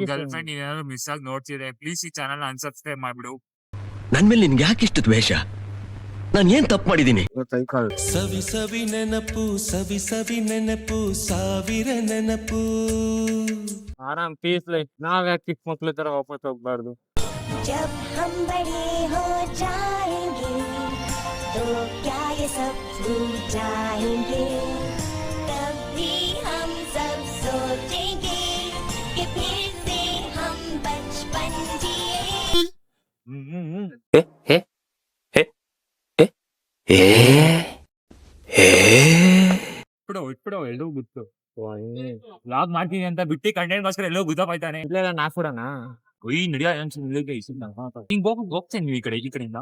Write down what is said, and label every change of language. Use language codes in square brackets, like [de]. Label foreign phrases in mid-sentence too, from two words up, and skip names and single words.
[en] girl friend [kn] ಏನಾದ್ರು ಮಿಸ್ ಆಗಿ ನೋಡ್ತಿದ್ರೆ ಪ್ಲೀಸ್ ಈ ಚಾನಲ್ ಅನ್ಸಬ್ಸ್ಕ್ರೈಬ್ ಮಾಡ್ಬಿಡು. ನನ್ ಮೇಲೆ ನಿನ್ಗೆ ಯಾಕೆ ಇಷ್ಟು ದ್ವೇಷ? ನಾನು ಏನ್ ತಪ್ಪು ಮಾಡಿದೀನಿ? ಸವಿ ಸವಿ ನೆನಪು, ಸವಿ ಸವಿ ನೆನಪು, ಸಾವಿರ ನೆನಪು. ಆರಾಮ್ [en] peace life. [kn] ನಾವ್ ಯಾಕೆ ಚಿಕ್ಕ ಮಕ್ಳ ತರ ವಾಪಸ್ ಹೋಗ್ಬಾರ್ದು? [hi] जब हम बड़े हो जाएंगे तो क्या ये सब भूल जाएंगे, तब भी हम सब सोचेंगे कि फिर से हम बचपन जिए. [kn] ಇಟ್ಬಿಡು ಎಲ್ಲೂ ಗೊತ್ತು. ಲಾಗ್ ಮಾಡ್ತೀನಿ ಅಂತ ಬಿಟ್ಟು ಕಂಟೆಂಟ್ಗೋಸ್ಕರ ಎಲ್ಲೋ ಗುದ್ದಾಪಾಯ್ತಾನೆ. ಇಲ್ಲ ನಾಕ್ಬಿಡಣ. ನಡಿಯ ಹಿಂಗ್ ಹೋಗ್ತೇನೆ ನೀವು ಈ ಕಡೆಯಿಂದ.